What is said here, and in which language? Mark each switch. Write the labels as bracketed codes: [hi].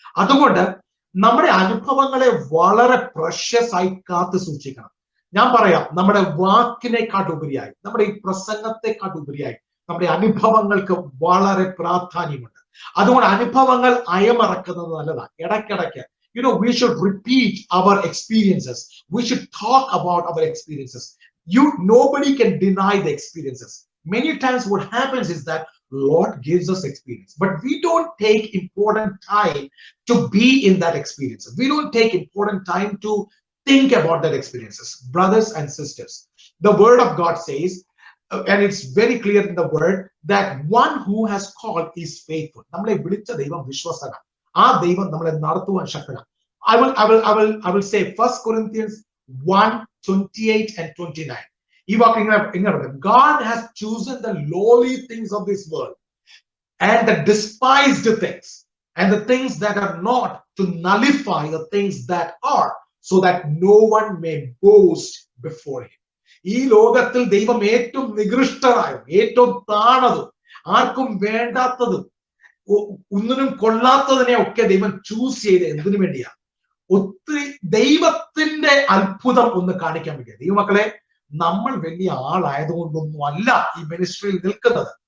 [ml] അതുകൊണ്ട് നമ്മുടെ അനുഭവങ്ങളെ വളരെ പ്രഷ്യസ് ആയി കാത്തു സൂക്ഷിക്കണം. ഞാൻ പറയാം, നമ്മുടെ വാക്കിനെക്കാട്ടുപരിയായി, നമ്മുടെ ഈ പ്രസംഗത്തെക്കാട്ടുപരിയായി നമ്മുടെ അനുഭവങ്ങൾക്ക് വളരെ പ്രാധാന്യമുണ്ട്. അതുകൊണ്ട് അനുഭവങ്ങൾ അയമറക്കുന്നത് നല്ലതാണ്. ഇടയ്ക്കിടയ്ക്ക് [en] we should repeat our experiences. We should talk about our experiences. Nobody can deny the experiences. Many times what happens is that Lord gives us experience, but we don't take important time to be in that experience. We don't take important time to think about that experiences. Brothers and sisters, the word of God says, and it's very clear in the word, that one who has called is faithful. [ml] Nammale vilicha devam vishwasana. ആ ദൈവം നമ്മളെ നടത്തുവാൻ ശക്തനാണ്. [en] I will say 1 Corinthians 1:28 and 29. [ml] ഈ വാക്ക് ഇങ്ങനെ, [en] God has chosen the lowly things of this world and the despised things and the things that are not, to nullify the things that are, so that no one may boast before him. [ml] ഈ ലോകത്തിൽ ദൈവം ഏറ്റവും നികൃഷ്ടരായും ഏറ്റവും താണതും ആർക്കും വേണ്ടാത്തതും ഒന്നിനും കൊള്ളാത്തതിനെ ഒക്കെ ദൈവം choose ചെയ്ത് എന്തിനു വേണ്ടിയാ? ഒത്തിരി ദൈവത്തിന്റെ അത്ഭുതം ഒന്ന് കാണിക്കാൻ വേണ്ടിയാ. ദൈവമക്കളെ, നമ്മൾ വലിയ ആളായതുകൊണ്ടൊന്നും അല്ല ഈ മിനിസ്ട്രിയിൽ നിൽക്കുന്നത്.